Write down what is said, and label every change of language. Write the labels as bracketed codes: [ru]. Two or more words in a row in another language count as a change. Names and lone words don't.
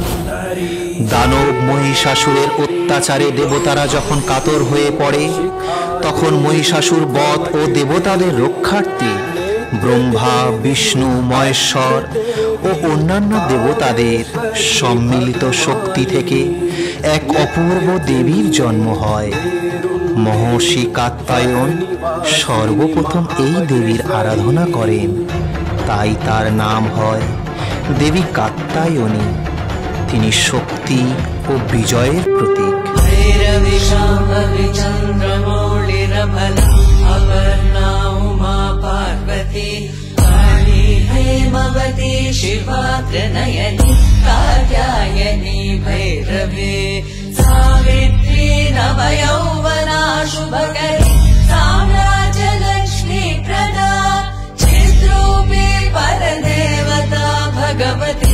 [bn] দানব মহিষাসুরের অত্যাচারে দেবতারা যখন কাতর হয়ে পড়ে, তখন মহিষাসুর বধ ও দেবতাদের রক্ষার্থে ব্রহ্মা, বিষ্ণু, মহেশ্বর ও অন্যান্য দেবতাদের সম্মিলিত শক্তি থেকে এক অপূর্ব দেবীর জন্ম হয়। মহর্ষি কাত্যায়ন সর্বপ্রথম এই দেবীর আরাধনা করেন, তাই তার নাম হয় দেবী কাত্যায়নী। তিনি শক্তি ও বিজয়ের প্রতীক। [sa] भैरवी शाम्भवी चन्द्रमौळिरा प्रबला अपर्णा उमा पार्वती काली हेमवती शिवा त्रिनयनी कात्यायनी भैरवी सावित्री नवयौवना शुभकरी साम्राज्यलक्ष्मी प्रदा चिद्रूपी परदेवता भगवती